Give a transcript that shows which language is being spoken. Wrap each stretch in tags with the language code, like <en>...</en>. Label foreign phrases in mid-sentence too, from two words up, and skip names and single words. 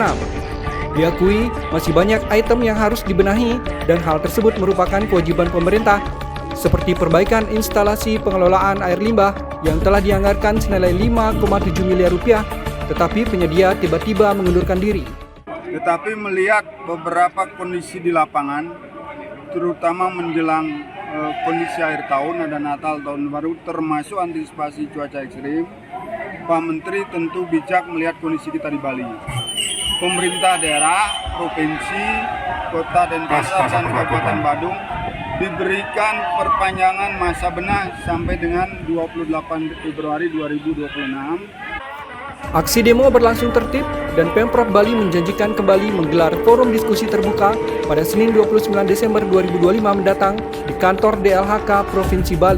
<id>Diakui masih banyak item yang harus dibenahi dan hal tersebut merupakan kewajiban pemerintah seperti perbaikan instalasi pengelolaan air limbah yang telah dianggarkan senilai 5,7 miliar rupiah, tetapi penyedia tiba-tiba mengundurkan diri. Tetapi melihat beberapa kondisi di lapangan, terutama menjelang kondisi akhir tahun, ada Natal, Tahun Baru, termasuk antisipasi cuaca ekstrim, Pak Menteri tentu bijak melihat kondisi kita di Bali. Pemerintah daerah, provinsi, kota Denpasar, dan Kabupaten Badung diberikan perpanjangan masa benah sampai dengan 28 Februari 2026. Aksi demo berlangsung tertib dan Pemprov Bali menjanjikan kembali menggelar forum diskusi terbuka pada Senin 29 Desember 2025 mendatang di kantor DLHK Provinsi Bali.</id>